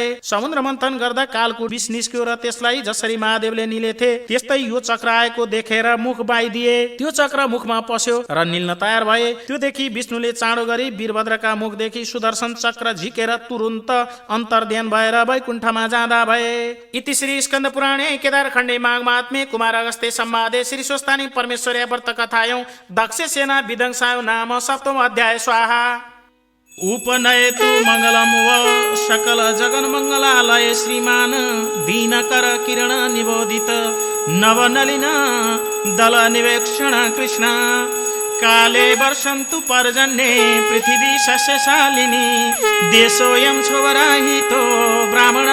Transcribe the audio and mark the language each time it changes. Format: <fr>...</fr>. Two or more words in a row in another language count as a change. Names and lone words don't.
<ne>समुद्र मन्थन गर्दा कालको विष निस्क्यो र त्यसलाई जसरी महादेवले निलेथे त्यस्तै यो चक्र आएको देखेर मुख बाइदिए। त्यो चक्र मुखमा पस्यो र निल्न तयार भए। त्यो देखि विष्णुले चाँडो गरी वीरभद्रका मुखदेखि सुदर्शन चक्र झिकेर तुरुन्त अन्तर्ध्यान भएर वैकुण्ठमा जाँदा भए।</ne> <sa>इति श्री स्कन्द पुराणे केदारखण्डे माघमात्म्ये कुमार अगस्त्य संवादे श्री स्वस्थानी परमेश्वर्या व्रत कथायौ दक्ष सेना विध्वंसाय नाम सप्तम अध्याय स्वाहा। उपनयतु मङ्गलम् व सकल जगन मङ्गलालय श्रीमान दीनकर किरण निबोधित नवनलिन दल निवेक्षण कृष्ण काले वर्षन्तु पर्जन्ये पृथिवी सस्यशालिनी देशोऽयं क्षोभरहितो ब्राह्मण</sa>